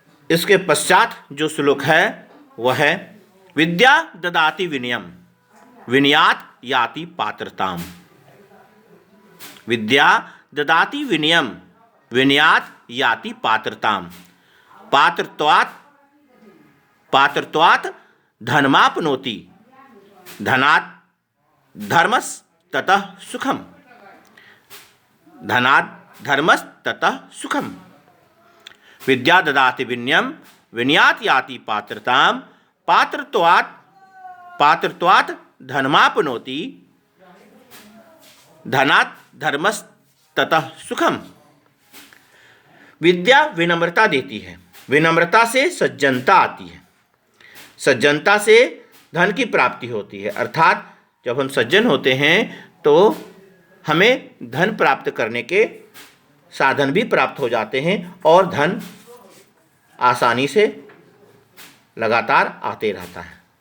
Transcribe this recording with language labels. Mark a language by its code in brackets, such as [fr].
[hi] इसके पश्चात जो श्लोक है वह है [sa] विद्या ददाति विनयम विनयात याति पात्रताम। विद्या ददाति विनयम विनयात याति पात्रताम। पात्रत्वात् धनमाप्नोति धनात् धर्मस् ततः सुखम। धनात् धर्मस् ततः सुखम। विद्या ददाति विनयम विनयात याति पात्रताम। पात्रत्वात् धनमाप्नोति धनात् धर्मस् ततः सुखम। [hi] विद्या विनम्रता देती है, विनम्रता से सज्जनता आती है, सज्जनता से धन की प्राप्ति होती है। अर्थात जब हम सज्जन होते हैं तो हमें धन प्राप्त करने के साधन भी प्राप्त हो जाते हैं और धन आसानी से लगातार आते रहता है।